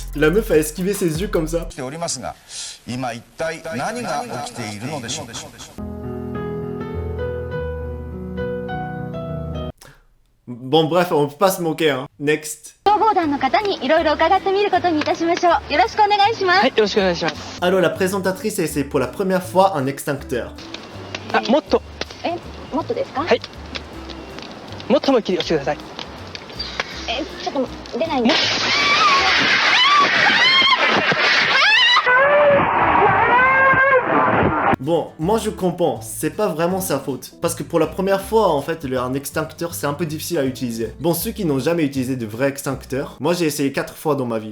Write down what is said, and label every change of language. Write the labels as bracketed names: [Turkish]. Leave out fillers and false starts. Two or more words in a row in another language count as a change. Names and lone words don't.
[French] La meuf a esquivé ses yeux comme ça. Bon bref, on peut pas se moquer hein. Next. Alors la présentatrice essaie pour la première fois un extincteur. [Japanese] もっとですか？はい。もっと思いっきり押してください。ちょっと出ないんで。 [French] Bon, moi je comprends, c'est pas vraiment sa faute. Parce que pour la première fois, en fait, un extincteur, c'est un peu difficile à utiliser. Bon, ceux qui n'ont jamais utilisé de vrai extincteur, moi j'ai essayé 4 fois dans ma vie.